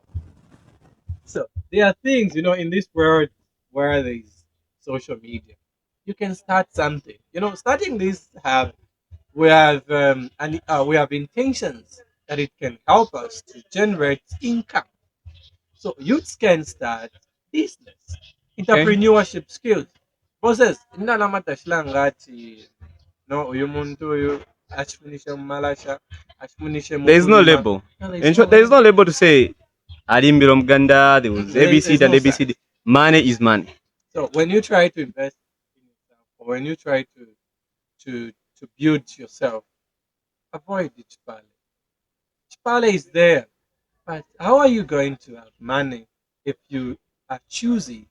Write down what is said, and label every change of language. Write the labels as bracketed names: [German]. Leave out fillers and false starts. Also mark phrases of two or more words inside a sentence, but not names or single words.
[English] So there are things, in this world where there is social media, you can start something. Starting this we have we have intentions that it can help us to generate income. So youths can start business, entrepreneurship skills. Process. [Bemba] No, uyu muntu uyu achifunishe mumalasha, achifunishe [English] There is no [Bemba] mukulima. [English] label. No, In short, there is no label to say Alimbiro Muganda, there was ABCD and ABCD. Money is money. So when you try to invest in yourself, or when you try to build yourself, avoid the chipale. Chipale is there, but how are you going to have money if you are choosy?